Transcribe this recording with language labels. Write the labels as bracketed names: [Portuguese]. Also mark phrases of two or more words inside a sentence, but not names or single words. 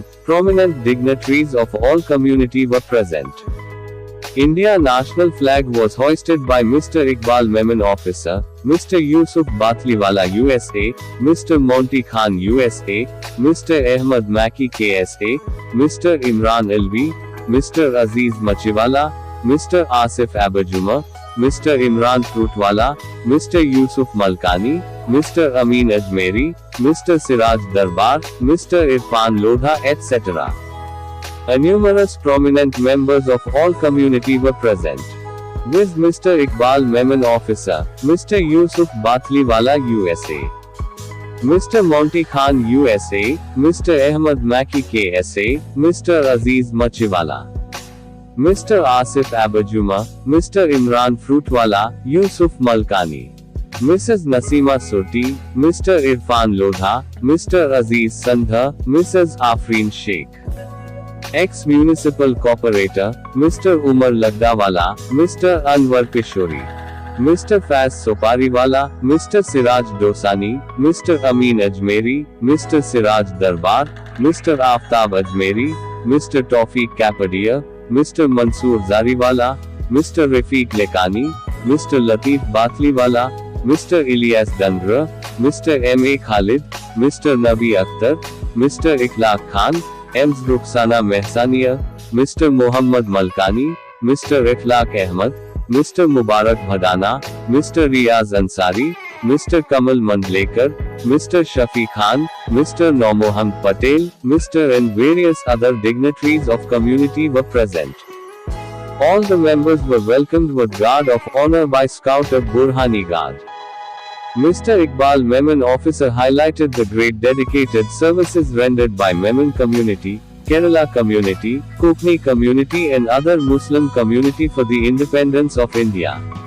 [English] Prominent dignitaries of all community were present. India national flag was hoisted by Mr. Iqbal Memon officer, Mr. Yusuf Batliwala USA, Mr. Monty Khan USA, Mr. Ahmed Maki KSA, Mr. Imran Alvi, Mr. Aziz Machiwala, Mr. Asif Abajuma, Mr. Imran Fruitwala, Mr. Yusuf Malkani, Mr. Amin Ajmeri, Mr. Siraj Darbar, Mr. Irfan Lodha etc. Numerous prominent members of all community were present. With Mr. Iqbal Memon officer, Mr. Yusuf Batliwala USA, Mr. Monty Khan USA, Mr. Ahmed Maki KSA, Mr. Aziz Machiwala, Mr. Asif Abajuma, Mr. Imran Fruitwala, Yusuf Malkani, Mrs. Nasima Surti, Mr. Irfan Lodha, Mr. Aziz Sandha, Mrs. Afreen Sheikh, ex-municipal corporator, Mr. Umar Lagdawala, Mr. Anwar Kishori, Mr. Faz Sopariwala, Mr. Siraj Dosani, Mr. Amin Ajmeri, Mr. Siraj Darbar, Mr. Aftab Ajmeri, Mr. Tawfiq Kapadia, Mr. Mansoor Zariwala, Mr. Rafiq Lekani, Mr. Latif Batliwala, Mr. Ilyas Dandra, Mr. M.A. Khalid, Mr. Nabi Akhtar, Mr. Ikhlaq Khan, Ms. Rukhsana Mehsania, Mr. Mohammad Malkani, Mr. Ikhlaq Ahmad, Mr. Mubarak Bhadana, Mr. Riyaz Ansari, Mr. Kamal Mandlekar, Mr. Shafi Khan, Mr. Naumohand Patel, Mr. and various other dignitaries of community were present. All the members were welcomed with guard of honor by Scout of Burhani Guard. Mr. Iqbal Memon officer highlighted the great dedicated services rendered by Memon community, Kerala community, Kokni community and other Muslim community for the independence of India.